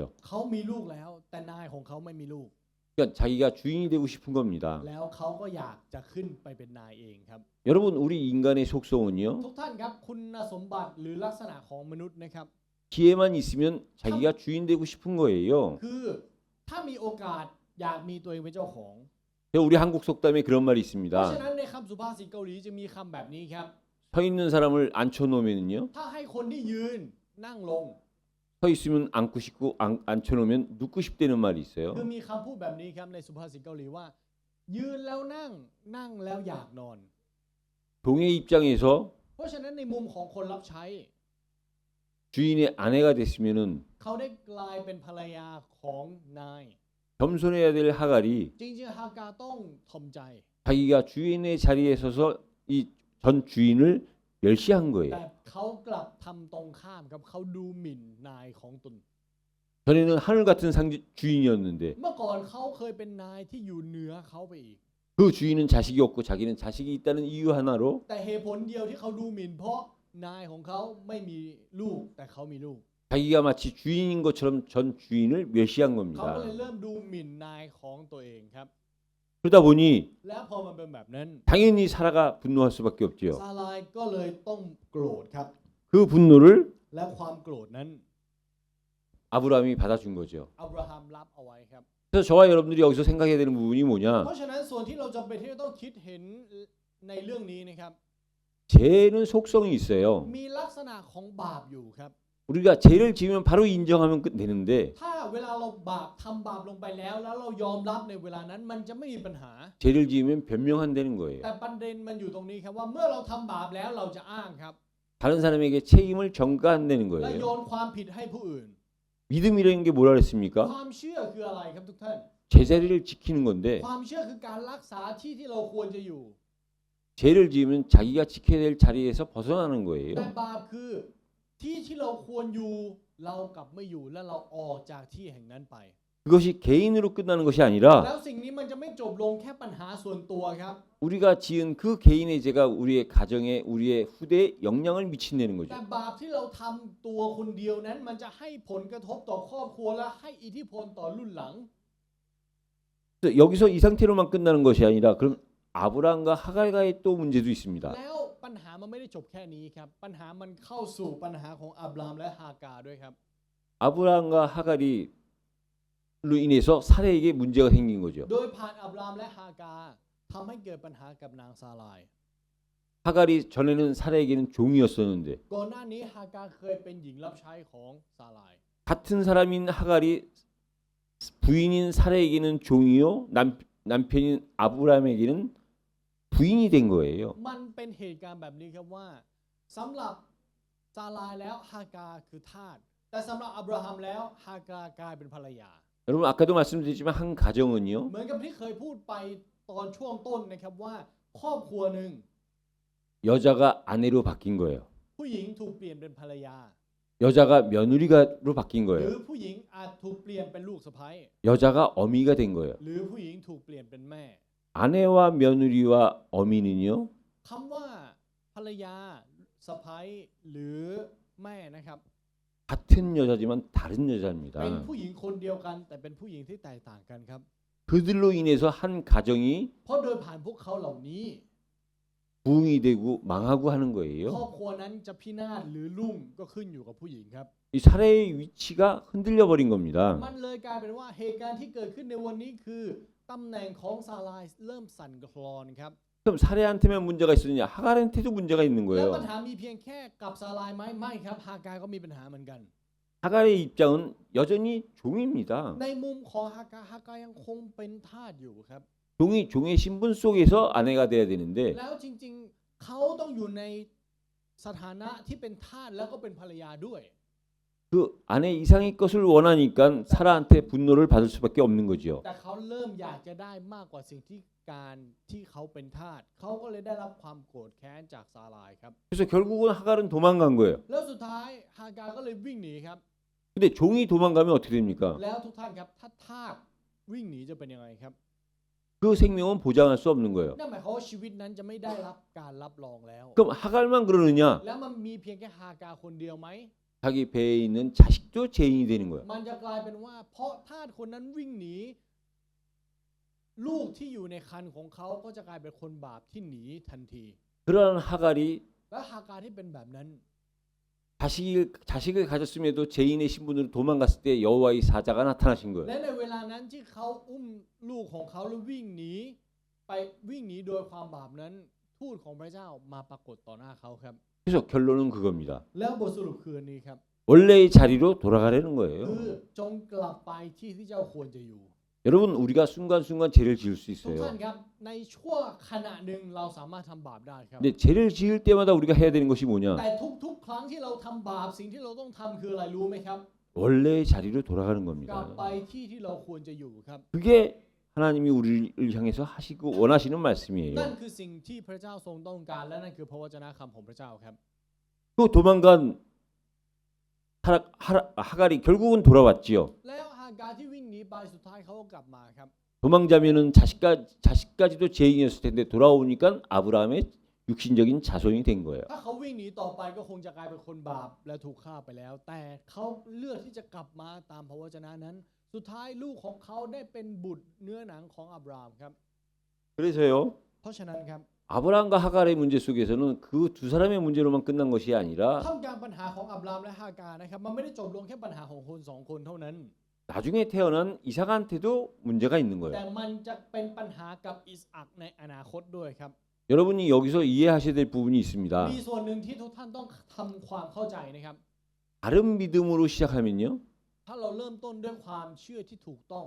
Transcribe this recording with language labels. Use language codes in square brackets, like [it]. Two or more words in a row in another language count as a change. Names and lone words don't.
[th] เขามีลูกแล้วแต่นายของเขาไม่มีลูก [ko] 그러니까 자기가 주인이 되고 싶은 겁니다. [th] แล้วเขาก็อยากจะขึ้นไปเป็นนายเองครับ [ko] 여러분 우리 인간의 속성은요. [th] ทุกท่านครับคุณสมบัติหรือลักษณะของมนุษย์นะครับ [ko] 기회만 있으면 자기가 주인 되고 싶은 거예요. [th] คือถ้ามีโอกาสอยากมีตัวเองเป็นเจ้าของ [ko] 우리 한국 속담에 그런 말이 [th] เพราะ [ko] 있습니다. [th] ฉะนั้นในคำสุภาษิตเกาหลีจะมีคำแบบนี้ครับ [ko] 서 있는 사람을 앉혀놓으면요. [th] ถ้าให้คนที่ยืนนั่งลง [ko] 서 있으면 앉고 싶고 앉혀놓으면 눕고 싶다는 말이 [th] คือ [ko] 있어요. [th] มีคำพูดแบบนี้ครับในสุภาษิตเกาหลีว่า ยืนแล้วนั่งนั่งแล้วอยากนอน [ko] 동의 입장에서 [th] เพราะฉะนั้นในมุมของคนรับใช้ [ko] 주인의 아내가 됐으면은 [th] เขาได้กลายเป็นภรรยาของนาย [ko] 겸손해야 될 하갈이 [th] จริงๆฮากาต้องทอมใจ [ko] 자기가 주인의 자리에 서서 이 전 주인을 멸시한 거예요. [th] แต่เขากลับทำตรงข้ามครับเขาดูหมิ่นนายของตน [ko] 전에는 하늘 같은 주인이었는데 [th] เมื่อก่อนเขาเคยเป็นนายที่อยู่เหนือเขาไปอีก [ko] 그 주인은 자식이 없고 자기는 자식이 있다는 이유 하나로 [th] แต่เหตุผลเดียวที่เขาดูหมิ่นเพราะนายของเขาไม่มีลูกแต่เขามีลูก [ko] 자기가 마치 주인인 것처럼 전 주인을 멸시한 [th] เขา [ko] 겁니다. [th] ก็เลยเริ่มดูหมิ่นนายของตัวเองครับ [ko] 그러다 보니 [th] และพอมันเป็นแบบนั้น [ko] 당연히 사라가 분노할 수밖에 없죠. [th] ซาลายก็เลยต้องโกรธครับ [ko] 그 분노를 [th] และความโกรธนั้น [ko] 아브라함이 받아준 거죠. [th] อับราฮัมรับเอาไว้ครับ [ko] 그래서 저와 여러분들이 여기서 생각해야 되는 부분이 [th] เพ [ko] 뭐냐? [th] ราะฉะนั้นส่วนที่เราจำเป็นที่จะต้องคิดเห็นในเรื่องนี้นะครับ [ko] 죄는 속성이 있어요. [th] มีลักษณะของบาปอยู่ครับ [ko] 우리가 죄를 지으면 바로 인정하면 되는데 [th] ถ้าเวลาเราบาปทำบาปลงไปแล้วเรายอมรับในเวลานั้นมันจะไม่มีปัญหา [ko] 죄를 지으면 변명한다는 거예요. [th] แต่ประเด็นมันอยู่ตรงนี้ครับว่าเมื่อเราทำบาปแล้วเราจะอ้างครับ [ko] 다른 사람에게 책임을 전가한다는 [th] และโย [ko] 거예요. [th] นความผิดให้ผู้อื่น [ko] 믿음이라는 게 뭐라 [th] ค [ko] 그랬습니까? [th] วามเชื่อคืออะไรครับทุกท่าน [ko] 제자리를 지키는 건데 [th] ความเชื่อคือการรักษาที่ที่เราควรจะอยู่ [ko] 죄를 지으면 자기가 지켜야 될 자리에서 벗어나는 [th] แต่ [ko] 거예요. [th] บาปคือที่ที่เราควรอยู่เรากลับไม่อยู่และเราออกจากที่แห่งนั้นไป [ko] 그것이 개인으로 끝나는 것이 아니라 [th] แล้วสิ่งนี้มันจะไม่จบลงแค่ปัญหาส่วนตัวครับ [ko] 우리가 지은 그 개인의 죄가 우리의 가정에 우리의 후대에 영향을 미친다는 [th] แต่ [ko] 거죠. [th] บาปที่เราทำตัวคนเดียวนั้นมันจะให้ผลกระทบต่อครอบครัวและให้อิทธิพลต่อรุ่นหลัง [ko] 그래서 여기서 이 상태로만 끝나는 것이 아니라 그럼 아브라함과 하갈과의 또 문제도 있습니다. [th] แล้วปัญหามันไม่ได้จบแค่นี้ครับปัญหามันเข้าสู่ปัญหาของอับรามและฮากาด้วยครับ [ko] 아브라함과 하갈이로 인해서 사레에게 문제가 생긴 거죠. [th] โดยผ่านอับรามและฮากาทำให้เกิดปัญหากับนางซาลาย [ko] 하갈이 전에는 사레에게는 종이었었는데 [th] ก่อนหน้านี้ฮากาเคยเป็นหญิงรับใช้ของซาลาย [ko] 같은 사람인 하갈이 부인인 사레에게는 종이요 남편인 아브라함에게는 부인이 된 거예요. [th] มันเป็นเหตุการณ์แบบนี้ครับว่าสำหรับซาลายแล้วฮากาคือทาสแต่สำหรับอับราฮัมแล้วฮากากลายเป็นภรรยา [ko] 여러분 아까도 말씀드렸지만 한 가정은요 [th] เหมือนกับที่เคยพูดไปตอนช่วงต้นนะครับว่าครอบครัวหนึ่ง [ko] 여자가 아내로 바뀐 거예요. [th] ผู้หญิงถูกเปลี่ยนเป็นภรรยา [ko] 여자가 며느리가로 바뀐 [th] หรือ [ko] 거예요. [th] ผู้หญิงอาจถูกเปลี่ยนเป็นลูกสะใภ้ [ko] 여자가 어미가 된 거예요. [th] หรือผู้หญิงถูกเปลี่ยนเป็นแม่ [ko] 아내와 며느리와 어미는요 [th] คำว่าภรรยาสะใภ้หรือแม่นะครับ [ko] 같은 여자지만 다른 [th] เป็น [ko] 여자입니다. [th] ผู้หญิงคนเดียวกันแต่เป็นผู้หญิงที่แตกต่างกันครับ [ko] 그들로 인해서 한 가정이 [th] เพราะโดยผ่านพวกเขาเหล่านี้ [ko] 부흥이 되고 망하고 하는 [th] คร [ko] 거예요. [th] อบครัวนั้นจะพินาศหรือรุ่งก็ขึ้นอยู่กับผู้หญิงครับ [ko] 이 사례의 위치가 흔들려 버린 겁니다. [th] มันเลยกลายเป็นว่าเหตุการณ์ที่เกิดขึ้นในวันนี้คือตำแหน่งของซาลายเริ่มสั่นคลอนครับ [ko] 그럼 사례한테만 문제가 있었느냐? 하갈한테도 문제가 있는 [th] แล้ว [ko] 거예요. [th] ปัญหามีเพียงแค่กับซาลายไหมไม่ครับฮากาก็มีปัญหาเหมือนกัน [ko] 하갈의 입장은 여전히 종입니다. [th] ในมุมของฮากายังคงเป็นทาสอยู่ครับ [ko] 종이 종의 신분 속에서 아내가 돼야 되는데 [th] แล้วจริงๆเขาต้องอยู่ในสถานะที่เป็นทาสแล้วก็เป็นภรรยาด้วย [ko] 그 아내 이상의 것을 원하니까 사라한테 분노를 받을 수밖에 없는 거죠. [th] แต่เขาเริ่มอยากจะได้มากกว่าสิ่งที่การที่เขาเป็นทาสเขาก็เลยได้รับความโกรธแค้นจากซาลายครับ [ko] 그래서 결국은 하갈은 도망간 거예요. [th] แล้วสุดท้ายฮากาก็เลยวิ่งหนีครับ [ko] 근데 종이 도망가면 어떻게 됩니까? [th] แล้วทุกท่านครับถ้าทาสวิ่งหนีจะเป็นยังไงครับ [ko] 그 생명은 보장할 수 없는 거예요. [th] นั่นหมายความว่าชีวิตนั้นจะไม่ได้รับการรับรองแล้ว [ko] 그럼 하갈만 그러느냐? [th] แล้วมันมีเพียงแค่ฮากาคนเดียวไหม [ko] 자기 배에 있는 자식도 죄인이 되는 거예요. [th] มันจะกลายเป็นว่าเพราะทาสคนนั้นวิ่งหนีลูกที่อยู่ในครรภ์ของเขาก็จะกลายเป็นคนบาปที่หนีทันที [ko] 그러한 하갈이 [th] และฮากาที่เป็นแบบนั้น [ko] 자식을 가졌음에도 죄인의 신분으로 도망갔을 때 여호와의 사자가 나타나신 거예요. [th] และในเวลานั้นที่เขาอุ้มลูกของเขาแล้ววิ่งหนีไปวิ่งหนีโดยความบาปนั้นทูตของพระเจ้ามาปรากฏต่อหน้าเขาครับ [ko] 그래서 결론은 그겁니다. [th] แล้วบทสรุปคืออันนี้ครับ [ko] 원래의 자리로 돌아가려는 [th] คือ [ko] 거예요. [th] จงกลับไปที่ที่เจ้าควรจะอยู่ [ko] 여러분 우리가 순간순간 죄를 지을 수 [th] ทุกท่าน [ko] 있어요. [th] ครับในช่วงขณะหนึ่งเราสามารถทำบาปได้ครับ [ko] 근데 죄를 지을 때마다 우리가 해야 되는 것이 뭐냐? [th] แต่ทุกๆ ครั้งที่เราทำบาปสิ่งที่เราต้องทำคืออะไรรู้ไหมครับ [ko] 원래의 자리로 돌아가는 [th] กลับ [ko] 겁니다. [th] ไปที่ที่เราควรจะอยู่ครับ [ko] 그게 하나님이 우리를 향해서 하시고 원하시는 말씀이에요. [th] นั่นคือสิ่งที่พระเจ้าทรงต้องการและนั่นคือพระวจนะคำของพระเจ้าครับ [ko] 또 도망간 하갈이 결국은 돌아왔지요. [th] แล้วฮากาที่วิ่งหนีไปสุดท้ายเขาก็กลับมาครับ [ko] 도망자면은 자식까지도 죄인이었을 텐데 돌아오니까 아브라함의 육신적인 자손이 된 거예요. [th] ถ้าเขาวิ่งหนีต่อไปก็คงจะกลายเป็นคนบาปและถูกฆ่าไปแล้ว แต่เขาเลือกที่จะกลับมาตามพระวจนะนั้น สุดท้ายลูกของเขาได้เป็นบุตรเนื้อหนังของอับรามครับ [ko] 그래서요. [th] เพราะฉะนั้นครับ [ko] 아브라함과 하갈의 문제 속에서는 그 두 사람의 문제로만 끝난 것이 아니라 [th] ท่ามกลางปัญหาของอับรามและฮากานะครับมันไม่ได้จบลงแค่ปัญหาของคนสองคนเท่านั้น [ko] 나중에 태어난 이삭한테도 문제가 있는 [th] แต่ [ko] 거예요. [th] มันจะเป็นปัญหากับอิสอักในอนาคตด้วยครับ [ko] 여러분이 여기서 이해하셔야 될 부분이 있습니다. [th] มีส่วนหนึ่งที่ทุกท่านต้องทำความเข้าใจนะครับ [ko] 바른 믿음으로 시작하면요. [th] ถ้าเราเริ่มต้นด้วยความเชื่อที่ถูกต้อง